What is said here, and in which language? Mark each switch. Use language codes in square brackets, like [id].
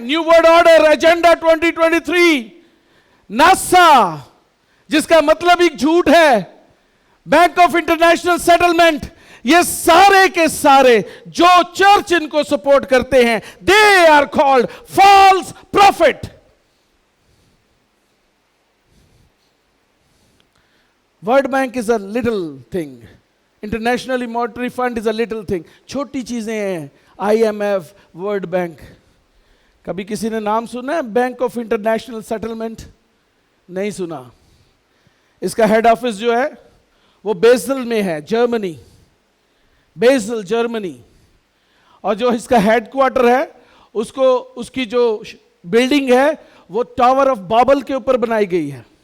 [ur] New world order, agenda 2023, NASA جس کا مطلب ایک جھوٹ ہے, بینک آف انٹرنیشنل سیٹلمنٹ, یہ سارے کے سارے جو چرچ ان کو سپورٹ کرتے ہیں, [en] they are called false prophet. World Bank is a little thing. International Monetary Fund is a little thing. [ur] چھوٹی چیزیں ہیں. IMF, World Bank. کبھی کسی نے نام سنا ہے بینک آف انٹرنیشنل سیٹلمنٹ؟ نہیں سنا. اس کا ہیڈ آفس جو ہے وہ بیزل میں ہے, جرمنی. بیزل جرمنی. اور جو اس کا ہیڈ کوارٹر ہے اس کی جو بلڈنگ ہے وہ ٹاور آف بابل کے اوپر بنائی گئی ہے.